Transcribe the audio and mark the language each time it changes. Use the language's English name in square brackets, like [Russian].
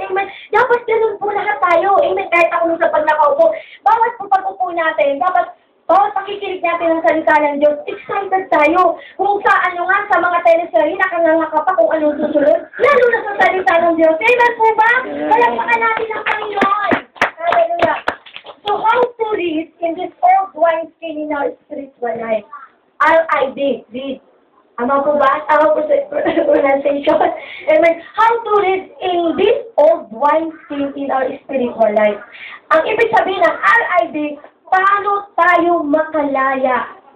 [Filipino] Amen, dapat ganun po lahat tayo. Amen, kahit ako nung sa pagnakaupo. Bawat po pag-upo natin, dapat bawat pakikinig natin ng salita ng Diyos, excited tayo. Kung sa sa mga teleserye, nakanganga ka pa kung anong susunod. Lalo na sa salita ng Diyos. Amen po ba? Palakpakan natin ang Panginoon. Hallelujah. [English] So how to live in this old wineskin in our spiritual life? [Filipino] R.I.D. Read. Ama po ba? Ama po sa pronunciation. Amen. [English] How to live in this old wineskin in our spiritual life? [Filipino] Ang ibig sabihin ng R.I.D., paano tayo makalaya?